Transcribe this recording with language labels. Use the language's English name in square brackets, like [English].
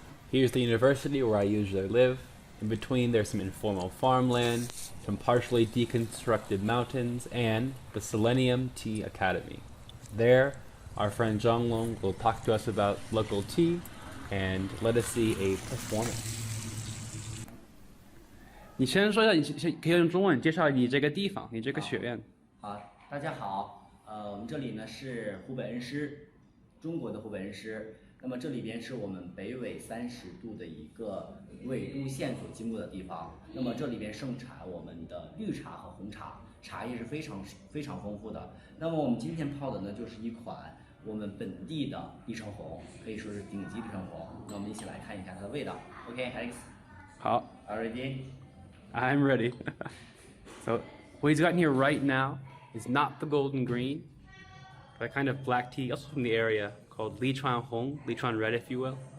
[English] Here's the university where I usually live. In between there's some informal farmland, some partially deconstructed mountains, and the Selenium Tea Academy. There, our friend Zhang Long will talk to us about local tea and let us see a performance. [Chinese] 你先说一下，你可以用中文介绍你这个地方，你这个学院。好，大家好，我们这里呢是湖北恩施，中国的湖北恩施。那么这里边是我们北纬30度的一个纬度线所经过的地方。那么这里边盛产我们的绿茶和红茶，茶叶是非常丰富的。那么我们今天泡的呢就是一款我们本地的荔橙红，可以说是顶级荔橙红。那我们一起来看一下它的味道。 [English] OK，Alex。 [Chinese] 好 [English] Are you ready? I'm ready. So what he's got in here right now is not the golden green, but a kind of black tea, also from the area, called Lichuan Hong, Lichuan Red, if you will.